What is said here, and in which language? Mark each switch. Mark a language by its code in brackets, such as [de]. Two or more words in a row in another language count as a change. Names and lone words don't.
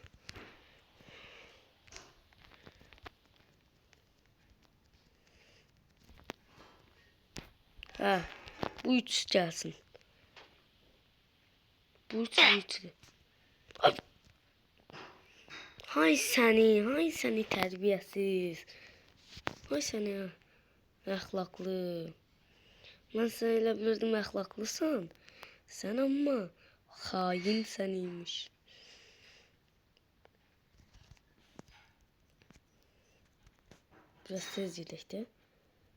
[tr] Ha, bu 3 gelsin. Bu 3 içli. Hay seni terbiyesiz. [az] Hay seni əxlaqlı. Mən sənə elə bilirdim əxlaqlısan. Sən amma xain səniymiş. Biraz tez gedək də.